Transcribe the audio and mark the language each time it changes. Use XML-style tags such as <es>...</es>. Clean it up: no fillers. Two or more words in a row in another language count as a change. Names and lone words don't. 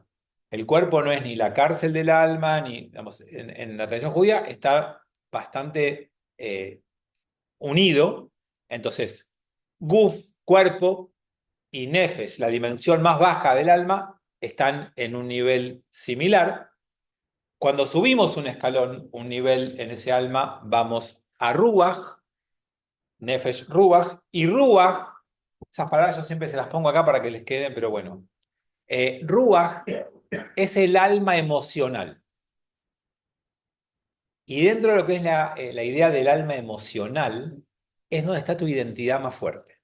<es>El cuerpo no es ni la cárcel del alma, ni, digamos, en la tradición judía está bastante unido. Entonces, guf, cuerpo, y nefesh, la dimensión más baja del alma, están en un nivel similar. Cuando subimos un escalón, un nivel en ese alma, vamos a ruach, nefesh, ruach, y ruach, esas palabras yo siempre se las pongo acá para que les queden, pero bueno. Ruach es el alma emocional. Y dentro de lo que es la idea del alma emocional, es donde está tu identidad más fuerte.</es>